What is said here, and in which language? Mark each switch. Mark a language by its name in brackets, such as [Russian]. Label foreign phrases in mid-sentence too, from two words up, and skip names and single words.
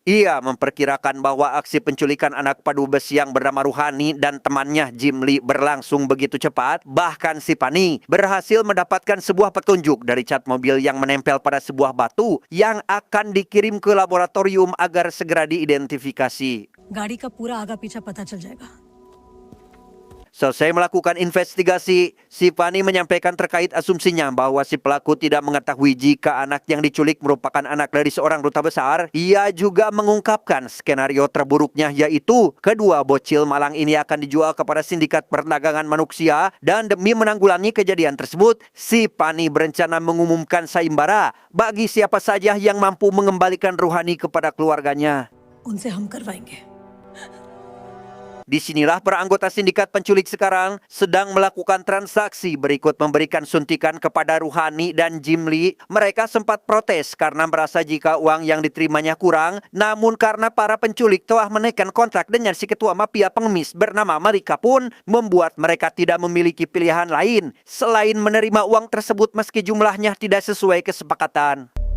[Indonesian] Ia memperkirakan bahwa aksi penculikan anak Padubes yang bernama Ruhani dan temannya Jimli berlangsung begitu cepat. Bahkan si Fani berhasil mendapatkan sebuah petunjuk dari cat mobil yang menempel pada sebuah batu yang akan dikirim ke laboratorium agar segera diidentifikasi. [Hindi] गाड़ी का पूरा आगा पीछा पता चल जाएगा। [Indonesian] Selesai melakukan investigasi, si Fani menyampaikan terkait asumsinya bahwa si pelaku tidak mengetahui jika anak yang diculik merupakan anak dari seorang duta besar. Ia juga mengungkapkan skenario terburuknya, yaitu kedua bocil malang ini akan dijual kepada sindikat perdagangan manusia. Dan demi menanggulangi kejadian tersebut, si Fani berencana mengumumkan sayembara bagi siapa saja yang mampu mengembalikan Ruhani kepada keluarganya. [Hindi] उनसे हम करवाएंगे। [Indonesian] Disinilah para anggota sindikat penculik sekarang sedang melakukan transaksi berikut memberikan suntikan kepada Ruhani dan Jimli. Mereka sempat protes karena merasa jika uang yang diterimanya kurang, namun karena para penculik telah menaikkan kontrak dengan si ketua mafia pengemis bernama Marika pun membuat mereka tidak memiliki pilihan lain selain menerima uang tersebut meski jumlahnya tidak sesuai kesepakatan.